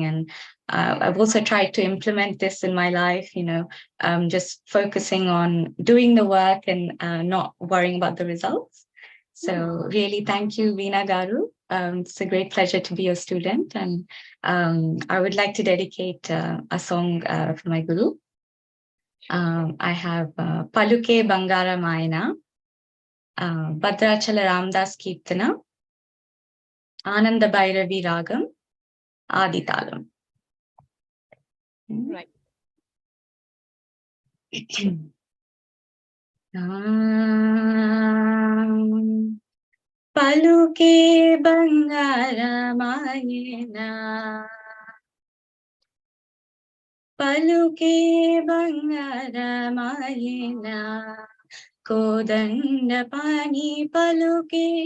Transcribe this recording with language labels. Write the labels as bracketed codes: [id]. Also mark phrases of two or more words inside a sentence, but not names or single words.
[en] And I've also tried to implement this in my life, just focusing on doing the work and not worrying about the results. So really, thank you, Veena Garu. It's a great pleasure to be your student. And I would like to dedicate a song for my guru. I have Paluke Bangara Mayana, Bhadrachala Ramdas Kirtana, Ananda Bhairavi Ragam, Adi Talam. Right. [te] పలుకే బంగారమాయేనా పలుకే బంగారమాయేనా కోదండ పాని పలుకే